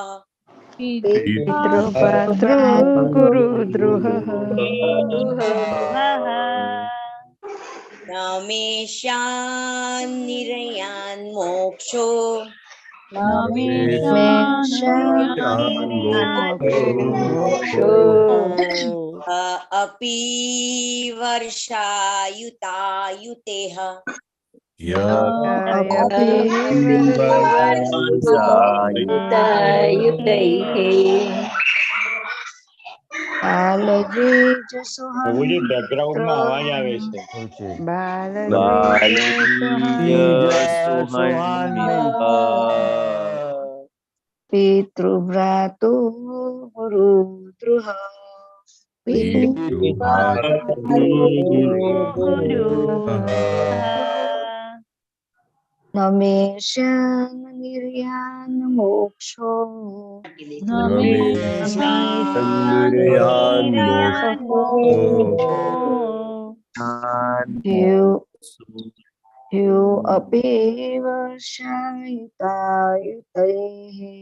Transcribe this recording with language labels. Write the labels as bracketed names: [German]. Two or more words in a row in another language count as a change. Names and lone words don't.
[Sanskrit] न मे स्यान् निर्यान्मोक्षो अपि वर्षायुतायुतेः [Gujarati] પ્રભુજી બેકગ્રાઉન્ડમાં અવાજ આવે છે. [Sanskrit] पितृभ्रातु गुरुद्रुह न मे स्यान् निर्यान्मोक्षो ह्यो अपि वर्षायुतायुतैः